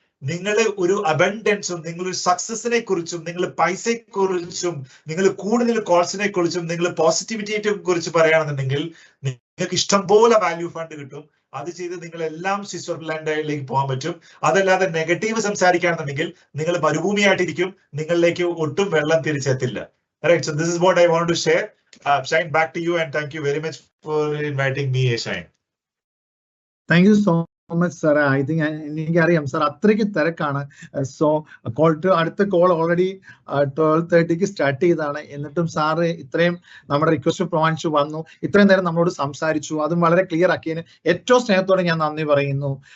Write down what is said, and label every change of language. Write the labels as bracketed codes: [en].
[ml] നിങ്ങൾ ഒരു അബൻഡൻസും നിങ്ങളൊരു സക്സസിനെ കുറിച്ചും നിങ്ങൾ പൈസയെ കുറിച്ചും നിങ്ങൾ കൂടുതൽ കോൾസിനെ കുറിച്ചും നിങ്ങൾ പോസിറ്റിവിറ്റിയെ കുറിച്ച് പറയുകയാണെന്നുണ്ടെങ്കിൽ നിങ്ങൾക്ക് ഇഷ്ടം പോലെ വാല്യൂ ഫണ്ട് കിട്ടും. അത് ചെയ്ത് നിങ്ങൾ എല്ലാം സ്വിറ്റ്സർലാൻഡിലേക്ക് പോകാൻ പറ്റും. അതല്ലാതെ നെഗറ്റീവ് സംസാരിക്കുകയാണെന്നുണ്ടെങ്കിൽ നിങ്ങൾ മരുഭൂമിയായിട്ടിരിക്കും, നിങ്ങളിലേക്ക് ഒട്ടും വെള്ളം തിരിച്ചെത്തില്ല. [en] Right, so this is what I wanted to share. Shine, back to you, and thank you very much for inviting me, Shine. Thank you so much, sir. I think [ml] എനിക്കറിയാം സാർ അത്രയ്ക്ക് തിരക്കാണ്. So അടുത്ത call already 12:30 start ചെയ്താണ്. എന്നിട്ടും sir ഇത്രയും നമ്മുടെ request പ്രമാണിച്ചു വന്നു, ഇത്രയും നേരം നമ്മളോട് സംസാരിച്ചു, അതും വളരെ ക്ലിയർ ആക്കിയതിന് ഏറ്റവും സ്നേഹത്തോടെ ഞാൻ നന്ദി പറയുന്നു.